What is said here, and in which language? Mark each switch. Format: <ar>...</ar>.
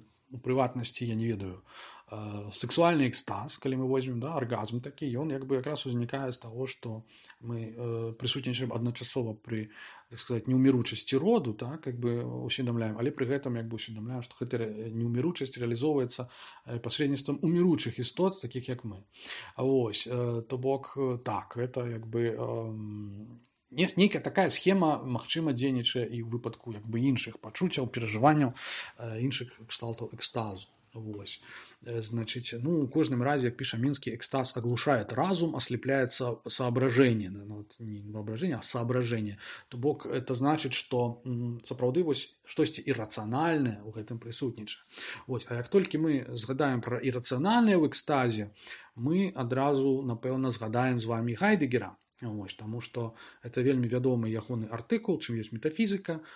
<be>У прыватнасці, я не ведаю, сексуальны экстаз, калі мы возьмем, да, аргазм такі, ён як бы якраз узнікае з таго, што мы прысутнічаем адначасова пры, так сказаць, неўміручасці роду, так, як бы усведамляем, але пры гэтым як бы усведамляем, што гэта неўміручасць рэалізоўваецца пасредніцтвам уміручых істот, такіх як мы. Вось, то бок, так, гэта як бы нейкая такая схема, магчыма, дзейнічае і ў выпадку як бы іншых пачуццяў, перажыванняў, іншых кшталтаў экстазу. Вось.</be> <ru>Значит, ну, в каждом разе, как пишет Минский, экстаз оглушает разум, ослепляет соображение. Ну, не воображение, а соображение.</ru> <be>То бок, это значит, что сапраўды вось штосьці іррацыянальнае ў гэтым прысутнічае. Вось. А як толькі мы згадаем пра іррацыянальнае ў экстазе, мы адразу, напэўна, згадаем з вами Гайдэгера. Вось, таму што это вельмі вядомы ягоны артыкул, чым ёсць метафізіка.</be>